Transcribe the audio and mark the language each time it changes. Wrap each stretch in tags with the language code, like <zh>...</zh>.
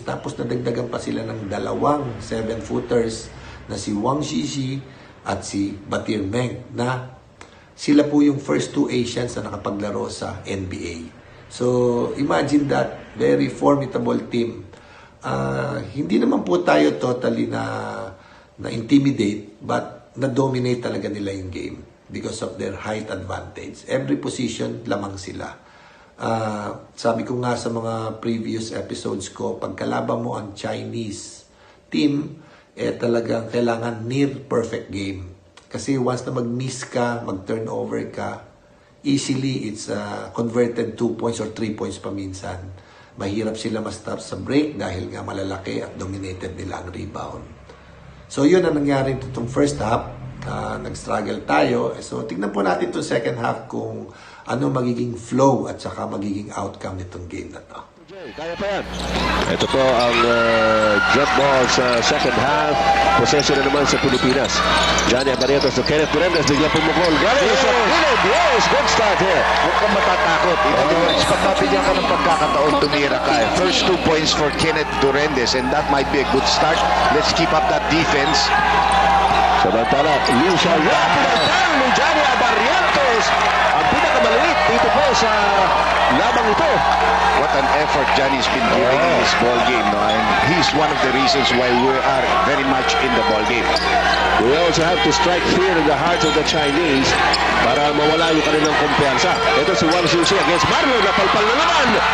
<tl>Tapos nadagdagan pa sila ng dalawang 7-footers na si Wang Shishi at si Batir Meng na sila po yung</tl> <en>first two Asians</en> <tl>na nakapaglaro sa NBA.</tl> <en>So, imagine that. Very formidable team.</en> <tl>Hindi naman po tayo</tl> <en>totally</en> <tl>na intimidate, but na-dominate talaga nila yung game</tl> <en>because of their height advantage. Every position, lamang sila.</en> <tl>Sabi ko nga sa mga previous episodes ko, pagkalaban mo ang Chinese team, talagang kailangan</tl> <en>near perfect game.</en> <tl>Kasi once na mag-miss ka, mag-turnover ka,</tl> <en>easily it's converted 2 points or 3 points</en> <tl>pa minsan. Mahirap sila ma-stop sa break dahil nga malalaki at dominated nila ang rebound. So yun ang nangyari itong first half. Nag-struggle tayo. So tignan po natin itong second half kung ano magiging flow at saka magiging outcome nitong game na to. Kaya pa yan. Ito po ang jump ball sa second half. Possession na naman sa Pilipinas. Johnny Abarientos to Kenneth Durandez. Bigla pumukol. Galing sa Philip.</tl> <en>Yes, good start here.</en> <tl>Huwag kang matatakot.</tl> <en>In other words,</en> <tl>pag mapigyan ka ng pagkakataon, tumira ka.</tl> <en>First 2 points for Kenneth Durandez, and that might be a good start. Let's keep up that defense.</en> <tl>Samantala, Liu Xiaoyang. Pinagdang ni Johnny Abarientos. Ang pinakamaliit dito po sa labang ito.</tl> <en>What an effort Johnny's been giving in this ball game, no? And he's one of the reasons why we are very much in the ball game. We also have to strike fear in the hearts of the Chinese</en> <tl>para mawala yung kanilang kumpiyansa. Ito si Wang Shishi against Marlo. Napalpal na naman.</tl>